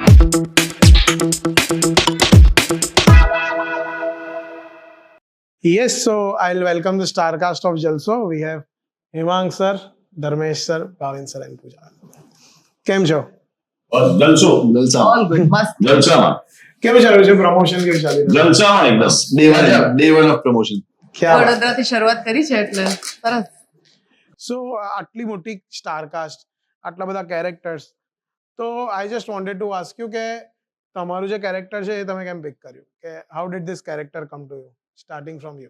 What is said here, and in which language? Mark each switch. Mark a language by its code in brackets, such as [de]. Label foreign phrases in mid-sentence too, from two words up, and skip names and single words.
[en] Yes, so I'll welcome the star cast of Jalso. We have Hemang sir, Dharmesh sir, Bhavin sir and Pooja. [gu] કેમ છો? જલસો [en] All good, mast. [gu] જલસામાં કેવું ચાલ્યું છે? પ્રમોશન કેવું ચાલી રહ્યું છે? જલસામાં એકદમ [en] Day one of promotion. [gu] ખ્યાલ. વડોદરાથી શરૂઆત કરી છે એટલે સરસ. [en] So [gu] આટલી મોટી [en] star cast, [gu] આટલા બધા કેરેક્ટર્સ, તો [en] I just wanted to ask you [gu] કે તમારું જે કેરેક્ટર છે એ તમે કેમ પિક કર્યું, કે [en] how did this character come to you, starting from you?